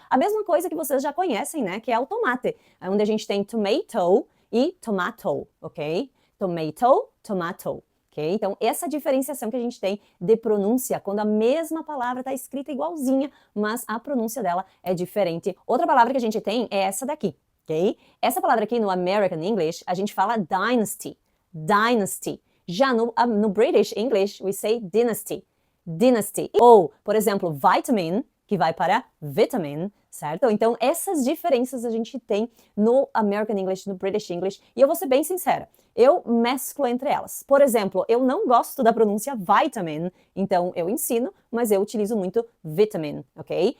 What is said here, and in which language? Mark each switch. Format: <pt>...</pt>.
<pt>A mesma coisa que vocês já conhecem, né? Que é o tomate, onde a gente tem tomato e tomato, ok? Tomato, tomato. Okay? Então, essa diferenciação que a gente tem de pronúncia, quando a mesma palavra está escrita igualzinha, mas a pronúncia dela é diferente. Outra palavra que a gente tem é essa daqui, ok? Essa palavra aqui no American English, a gente fala dynasty, dynasty. Já no</pt> <en>British English, we say dynasty, dynasty.</en> <pt>Ou, por exemplo, vitamin, que vai para vitamin, certo? Então, essas diferenças a gente tem no American English, no British English, e eu vou ser bem sincera, eu mesclo entre elas. Por exemplo, eu não gosto da pronúncia vitamin, então eu ensino, mas eu utilizo muito vitamin, ok?</pt>